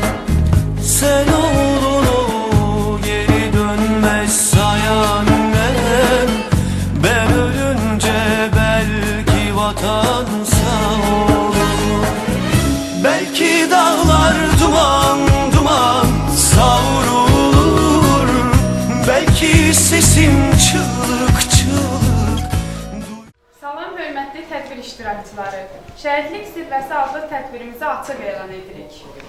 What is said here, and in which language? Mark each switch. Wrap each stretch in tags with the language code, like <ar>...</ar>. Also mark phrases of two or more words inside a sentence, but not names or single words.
<tr>Sen oğlunu geri dönmez say annem, ben ölünce belki vatan sağ olur. Belki dağlar duman duman savrulur, belki sesim çığlık çığlık.</tr> <az>Salam hörmətli tədbir iştirakçıları. Şəhidlik zirvəsi adlı tədbirimizi açıq elan edirik.</az>